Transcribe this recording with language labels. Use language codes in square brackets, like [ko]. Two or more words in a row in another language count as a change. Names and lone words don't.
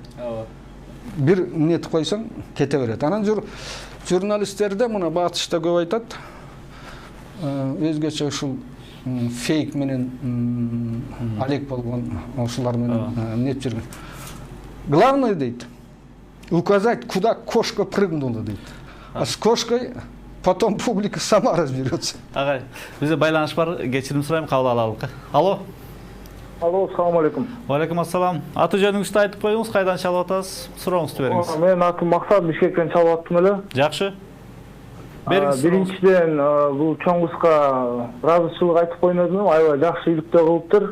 [ky] Бир нетип койсоң кете берет. Анан журналисттерде мына батышта көп айтат. Өзгөчө ушул фейк менен алек болгон ушулар менен нетип жүргөн. Главное дейт, [ru] указать, куда кошка прыгнула дейт. А с кошкой потом публика сама разберется. [ky] Агай, бизде байланыш бар, кечирим сурайм, кабыл алалык. Алло. Алло, [ar] السلام عليكم. عليكم السلام. [ky] Аты жөнүңүздү айтып коюңуз, кайдан чалып атасыз? Сурооңузду бериңиз. Менин атым Максат, Бишкектен чалып аттым эле. Жакшы. Бериңиз. Биринчиден бул чоңгузга ыраазычылык айтып коюн өзүм, аябай жакшы иликтөө кылыптыр.